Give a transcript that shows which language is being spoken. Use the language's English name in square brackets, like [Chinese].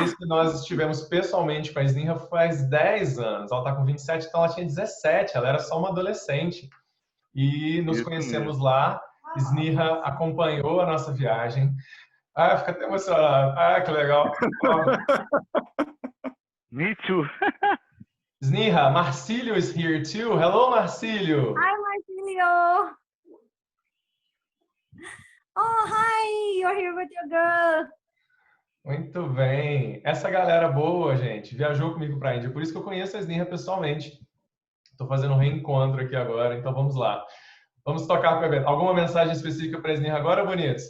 [Portuguese] vez que nós estivemos pessoalmente com a Sneha faz 10 anos. Ela está com 27, então ela tinha 17. Ela era só uma adolescente. E nos Isso conhecemos mesmo. lá. Sneha acompanhou a nossa viagem. Fica até emocionado. Que legal. [English] Me too. Sneha, Marcílio is here too. Hello, Marcílio. Hi, Marcilio. Oh, hi. You're here with your girl. [Portuguese] Muito bem. Essa galera boa, gente, viajou comigo para a Índia. Por isso que eu conheço a Sneha pessoalmente. Estou fazendo um reencontro aqui agora, então vamos lá. Vamos tocar para o evento. Alguma mensagem específica para a Sneha agora, bonitos?